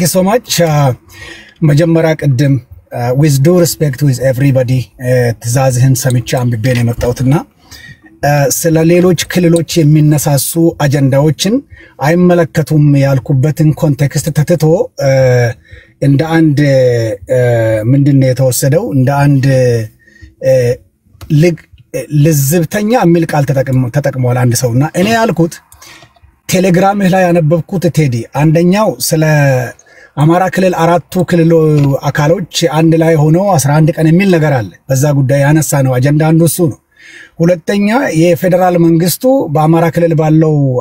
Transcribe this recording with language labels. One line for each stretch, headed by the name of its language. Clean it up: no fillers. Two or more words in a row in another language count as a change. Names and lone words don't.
English: you so much
Amharic: መጀመሪያ ቀደም
English: with due respect with everybody
Amharic: ትዛዝህን ሰምቼ አንብቤ ነው የመጣሁትና ስለ ሌሎች ክልሎች የሚነሳሱ አጀንዳዎችን አይመለከቱም ያልኩበትን ኮንቴክስት ተትቶ እንደ አንድ ምንድነው የተወሰደው እንደ አንድ ልዝብተኛ የሚል ቃል ተጠቅመዋል አንድ ሰውና እኔ ያልኩት ቴሌግራም ላይ ያነበብኩት ቴዲ አንደኛው ስለ አማራ ክልል አራቱ ክልል አካሎች አንድ ላይ ሆኖ 11 ቀን የሚል ነገር አለ በዛ ጉዳይ ያነሳ ነው አጀንዳ አንዱ እሱ ነው ሁለተኛ የፌደራል መንግስቱ በአማራ ክልል ባለው